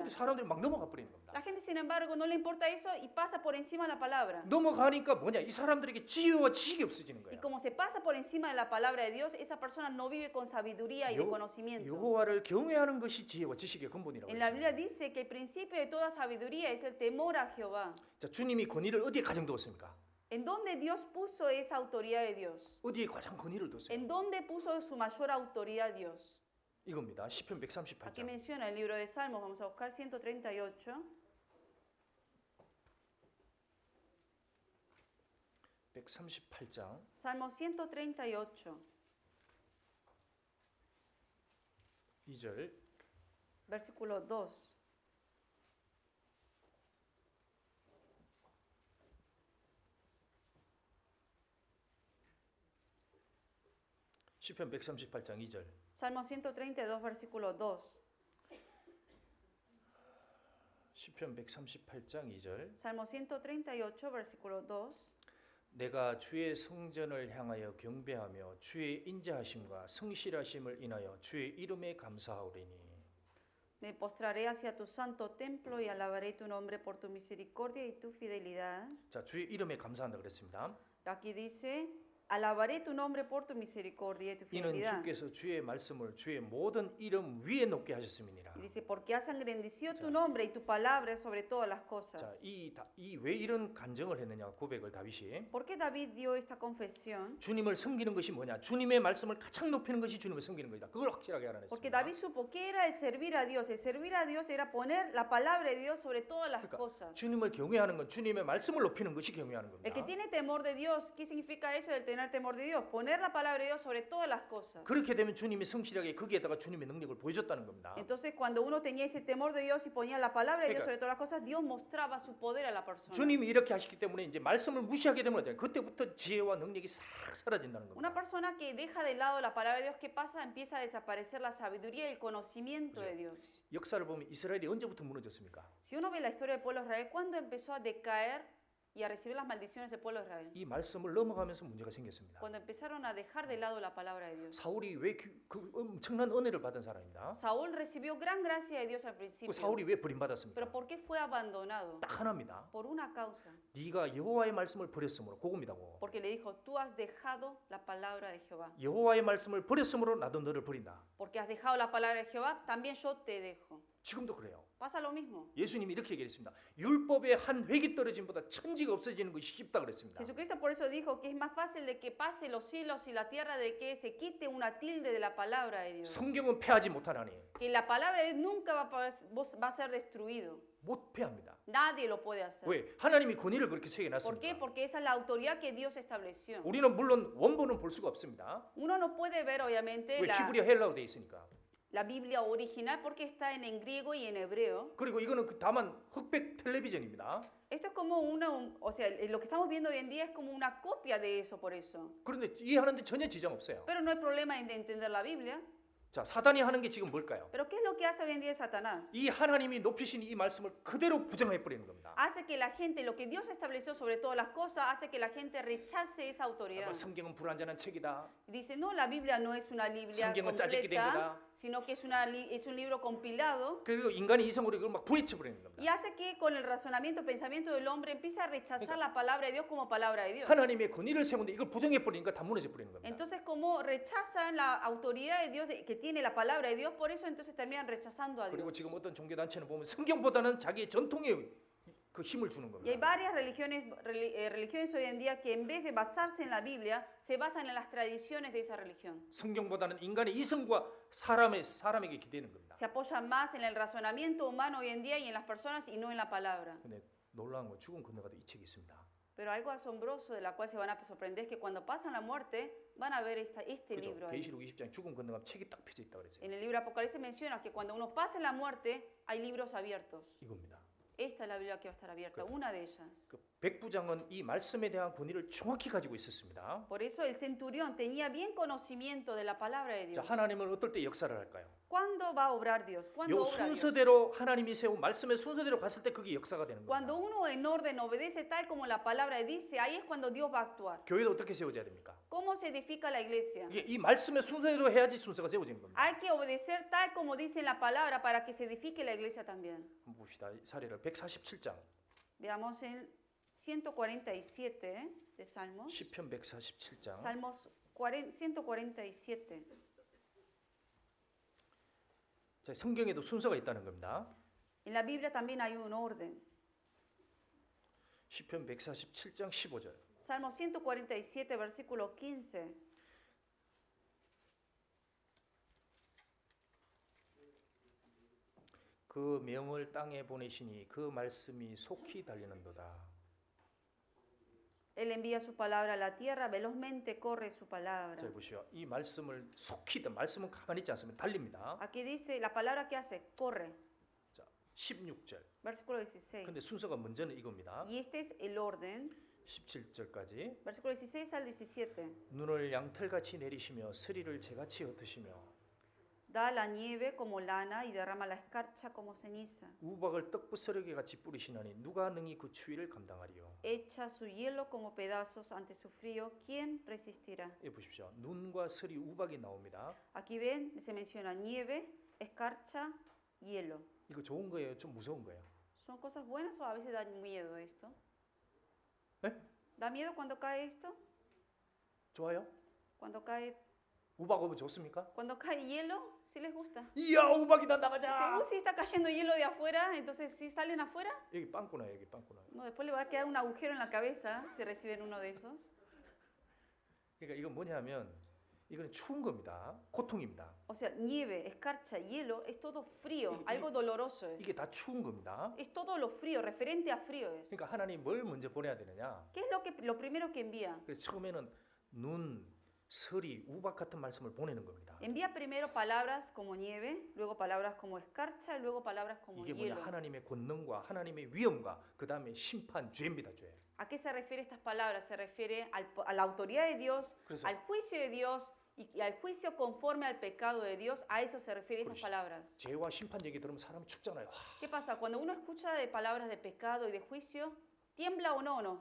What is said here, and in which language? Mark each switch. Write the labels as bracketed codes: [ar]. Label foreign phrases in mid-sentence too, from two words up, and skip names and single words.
[ko] 근데 사람들이 막 넘어가 버리는 겁니다. [es] La gente, sin embargo, no le importa eso y pasa por encima de la palabra. [ko] 넘어가니까 뭐냐? 이 사람들에게 지혜와 지식이 없어지는 [es] Y [ko] 거야. [es] como se pasa por encima de la palabra de Dios, esa persona no vive con sabiduría y de conocimiento. [ko] 여호와를 경외하는 것이 지혜와 지식의 근본이라고 [es] En la [ko] 했습니다. [es] Biblia dice que el principio de toda sabiduría es el temor a Jehová. [ko] 자, 주님이 권위를 어디에 가장 두었습니까? [es] ¿En dónde Dios puso esa autoridad de Dios? [ko] 어디에 가장 권위를 뒀어요? [es] ¿En dónde puso su mayor autoridad Dios? [ko] 이겁니다. 시편 [es] Aquí [ko] 138장. [es] menciona el libro de Salmos, vamos a buscar 138. [ko] 138장 [es] Salmo 138, [ko] 2절. [es] versículo 2. [ko] 시편 138장 2절. [es] Salmo 132, versículo 2. [ko] 시편 138장 2절. [es] Salmo 138, versículo 2. [ko] 내가 주의 성전을 향하여 경배하며 주의 인자하심과 성실하심을 인하여 주의 이름에 감사하오리니. [es] Me postraré hacia tu santo templo y alabaré tu nombre por tu misericordia y tu fidelidad. [ko] 자, 주의 이름에 감사한다 그랬습니다. [es] Aquí dice, alabaré tu nombre por tu misericordia y tu [ko] 이는 [es] fidelidad. [ko] 주께서 주의 말씀을 주의 모든 이름 위에 높게 하셨음이니라. [es] Y dice, porque has engrandecido tu nombre y tu palabra sobre todas las cosas. [ko] 자, 이 왜 이런 간증을 했느냐 고백을 다윗이. [es] ¿Por qué David dio esta confesión? [ko] 주님을 섬기는 것이 뭐냐? 주님의 말씀을 가장 높이는 것이 주님을 섬기는 것이다. 그걸 확실하게 [es] Porque [ko] 알아냈습니다. [es] David supo que era el servir a Dios. El servir a Dios era poner la palabra de Dios sobre todas las [ko] 그러니까 [es] cosas. [ko] 주님을 경외하는 건 주님의 말씀을 높이는 것이 경외하는 [es] El que [ko] 겁니다. [es] tiene temor de Dios, ¿qué significa eso del tener temor de Dios? Poner la palabra de Dios sobre todas las cosas. [ko] 그렇게 되면 주님이 성실하게 거기에다가 주님의 능력을 보여줬다는 겁니다. [es] Entonces, cuando uno tenía ese temor de Dios y ponía la palabra de Dios [ko] 그러니까- [es] sobre todas las cosas, Dios mostraba su poder a la persona. [ko] 주님이 이렇게 하시기 때문에 이제 말씀을 무시하게 되면 어때요? 그때부터 지혜와 능력이 싹 사라진다는 [es] Una [ko] 겁니다. [es] persona que deja de lado la palabra de Dios, ¿qué pasa? Empieza a desaparecer la sabiduría y el conocimiento de Dios. [ko] 역사를 보면 이스라엘이 언제부터 무너졌습니까? [es] Si uno ve la historia del pueblo de Israel, ¿cuándo empezó a decaer? y a recibir las maldiciones del pueblo de Israel. [ko] 이 말씀을 넘어가면서 문제가 생겼습니다. [es] Cuando empezaron a dejar de lado la palabra de Dios. [ko] 사울이 왜 그 엄청난 은혜를 받은 사람입니다. [es] Saúl recibió gran gracia de Dios al [ko] 그 [es] principio. [ko] 사울이 왜 버림받았습니까? [es] Pero ¿por qué fue abandonado? [ko] 딱 하나입니다. [es] Por una causa. [ko] 네가 여호와의 말씀을 버렸으므로 그겁니다고. [es] Porque le dijo, tú has dejado la palabra de Jehová. [ko] 여호와의 말씀을 버렸으므로 나도 너를 버린다. [es] Porque has dejado la palabra de Jehová, también yo te dejo. [ko] 지금도 그래요. [es] Pasa lo mismo. [ko] 예수님이 이렇게 얘기했습니다. 율법의 한 획이 떨어짐보다 천지가 없어지는 것이 쉽다 그랬습니다. [es] Jesucristo por eso dijo que es más fácil de que pase los cielos y la tierra de que se quite una tilde de la palabra de Dios. [ko] 성경은 패하지 못하나니 [es] Que la palabra de Dios nunca va a ser destruido. [ko] 못 패합니다. [es] Nadie lo puede hacer. [ko] 왜? 하나님이 권위를 그렇게 [es] ¿Por qué? [ko] 세워놨습니다. [es] Porque esa es la autoridad que Dios estableció. [ko] 우리는 물론 원본은 볼 수가 없습니다. [es] Uno no puede ver obviamente [ko] 왜? 히브리어 헬라어 돼 있으니까. [es] la Biblia original porque está en griego y en hebreo. [ko] 그리고 이거는 다만 흑백 텔레비전입니다. [es] Esto es como o sea, lo que estamos viendo hoy en día es como una copia de eso por eso. [ko] 그런데 이해하는데 전혀 지장 없어요. [es] Pero no hay problema en entender la Biblia. [ko] 자, 사단이 하는 게 지금 뭘까요? [es] Pero ¿qué es lo que hace hoy en día Satanás? [ko] 이 하나님이 높이신 이 말씀을 그대로 부정해 버리는 겁니다. [es] Hace que la gente, lo que Dios estableció sobre todas las cosas, hace que la gente rechace esa autoridad. [ko] 성경은 불완전한 책이다. [es] Dice, no, la Biblia no es una Biblia [ko] 성경은 짜집기 된 [es] completa, [ko] 거다. [es] sino que es un libro compilado. [ko] 그리고 인간의 이성으로 이걸 막 부딪혀 버리는 겁니다. [es] Y hace que con el razonamiento, pensamiento del hombre empiece a rechazar la palabra de Dios como palabra de Dios. [ko] 하나님의 권위를 세우는데 이걸 부정해 버리니까 다 무너져 버리는 겁니다. [es] Entonces, como rechazan la autoridad de Dios que tiene la palabra de Dios, por eso entonces terminan rechazando a [ko] 그리고 [es] Dios. [ko] 지금 어떤 종교 단체는 보면 성경보다는 자기의 전통에 그 힘을 주는 [es] Y hay [ko] 겁니다. [es] varias religiones hoy en día que en vez de basarse en la Biblia, se basan en las tradiciones de esa religión. [ko] 성경보다는 인간의 이성과 사람에게 기대는 겁니다. [es] Se apoyan más en el razonamiento humano hoy en día y en las personas y no en la palabra. [ko] 근데 놀라운 건 죽음 건너가도 이 책이 있습니다. [es] Pero algo asombroso de la cual se van a sorprender es que cuando pasan la muerte van a ver este [ko] 그죠? [es] libro. Ahí. [ko] 계시록 20장에 죽음 건너가면 책이 딱 펴져 있다 그랬어요. [es] En el libro Apocalipsis menciona que cuando uno pasa la muerte hay libros abiertos. [ko] 이겁니다. [es] Esta es la Biblia que va a estar abierta, una de ellas. [ko] 그 백부장은 이 말씀에 대한 권위를 정확히 가지고 있었습니다. [es] Por eso el centurión tenía bien conocimiento de la palabra de [ko] 자, [es] Dios. [ko] 하나님은 어떨 때 역사를 할까요? [es] ¿Cuándo va a obrar Dios? ¿Cuándo [ko] 요 [es] obra Dios? [ko] 순서대로 하나님이 세운 말씀의 순서대로 갔을 때 그게 역사가 되는 [es] Cuando [ko] 겁니다. [es] uno en orden obedece tal como la palabra dice, ahí es cuando Dios va a actuar. [ko] 교회도 어떻게 세워져야 됩니까? [es] ¿Cómo se edifica la iglesia? [ko] 이게 이 말씀의 순서대로 해야지 순서가 세워지는 겁니다. [es] Hay que obedecer tal como dice la palabra para que se edifique la iglesia también. [ko] 한번 봅시다. 이 사례를 147장 [es] Veamos el 147 de Salmos. [ko] 시편 147장 [es] Salmos 147. [ko] 자, 성경에도 순서가 있다는 겁니다. [es] En la Biblia también hay un orden. [ko] 시편 147장 15절. [es] Salmo 147, versículo 15. [ko] 그 명을 땅에 보내시니 그 말씀이 속히 달리는도다. [es] Él envía su palabra a la tierra, velozmente corre su palabra. [ko] 자, 보시오. 이 말씀을 속히 말씀은 가만히 있지 않습니다. 달립니다. [es] Aquí dice, la palabra que hace, corre. [ko] 자, 16절. [es] Versículo 16. [ko] 근데 순서가 먼저는 이겁니다. [es] Y este es el orden. [ko] 17절까지 [es] Versículo 16 al 17. [ko] 눈을 양털같이 내리시며 스리를 재같이 흩으시며 [es] Da la nieve como lana y derrama la escarcha como ceniza. [ko] 우박을 떡부스러기 같이 뿌리시나니 누가 능히 그 추위를 감당하리요. [es] Echa su hielo como pedazos ante su frío. ¿Quién resistirá? [ko] 예, 보십시오. 눈과 스리 우박이 나옵니다. [es] Aquí ven, se menciona nieve, escarcha, hielo. [ko] 이거 좋은 거예요? 좀 무서운 거예요? [es] ¿Son cosas buenas o a veces da miedo esto? [ko] 네? [es] ¿Da miedo cuando cae esto? [ko] 좋아요? [es] Cuando cae [ko] 좋습니까? [es] hielo, ¿sí les gusta? [ko] 이야, 우박이다, [es] Dicen, [ko] 나가자. [es] si está cayendo hielo de afuera, entonces si salen afuera, [ko] 여기 빵꾸나, 여기 빵꾸나. [es] no, después le va a quedar un agujero en la cabeza si reciben uno de esos. [ko] 그러니까 이건 뭐냐면 이거는 추운 겁니다. 고통입니다. [es] O sea, nieve, escarcha, hielo, es todo frío, Y- algo doloroso es. [ko] 이게 다 추운 겁니다. [es] Es todo lo frío, referente a frío es. [ko] 그러니까 하나님 뭘 먼저 보내야 되느냐? [es] ¿Qué es lo primero que envía? [ko] 그래서 처음에는 눈, 서리, 우박 같은 말씀을 보내는 겁니다. [es] Envía primero palabras como nieve, luego palabras como escarcha, y luego palabras como [ko] 이게 뭐냐? [es] hielo. [ko] 하나님의 권능과 하나님의 위엄과 그 다음에 심판, 죄입니다, 죄. [es] ¿A qué se refiere estas palabras? Se refiere a la autoridad de Dios, [ko] 그래서- [es] al juicio de Dios y al juicio conforme al pecado de Dios. A eso se refiere esas [ko] 그렇지. [es] palabras. [ko] 죄와 심판 얘기 들으면 사람이 춥잖아요. [es] ¿Qué pasa? Cuando uno escucha de palabras de pecado y de juicio, ¿Tiembla o no?